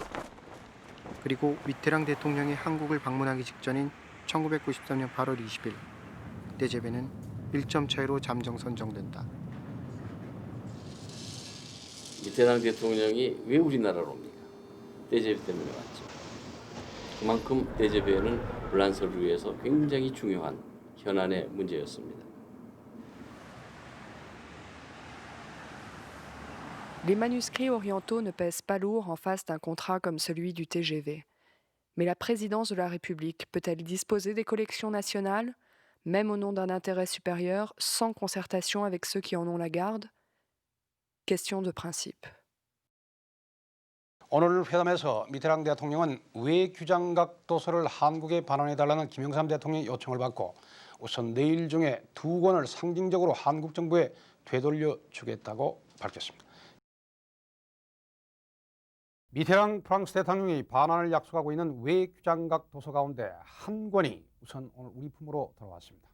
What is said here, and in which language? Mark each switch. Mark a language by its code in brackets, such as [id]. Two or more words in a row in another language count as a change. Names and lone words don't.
[ko] 그리고 미테랑 대통령이 한국을 방문하기 직전인 1993년 8월 20일 데제베는 1점 차이로 잠정 선정된다. 미테랑 대통령이 왜 우리나라로 옵니까? 데제베 때문에 왔죠. 그만큼 데제베는 불란서를 위해서 굉장히 중요한 현안의 문제였습니다. [fr] Les manuscrits orientaux ne pèsent pas lourd en face d'un contrat comme celui du TGV. Mais la présidence de la République peut-elle disposer des collections nationales, même au nom d'un intérêt supérieur, sans concertation avec ceux qui en ont la garde? Question de principe. [ko] 오늘 회담에서 미테랑 대통령은 외교장각 도서를 한국에 반환해달라는 김영삼 대통령의 요청을 받고 우선 내일 중에 2권을 상징적으로 한국 정부에 되돌려 주겠다고 밝혔습니다. 미테랑 프랑스 대통령이 반환을 약속하고 있는 외교장각 도서 가운데 한 권이 우선 오늘 우리 품으로 돌아왔습니다.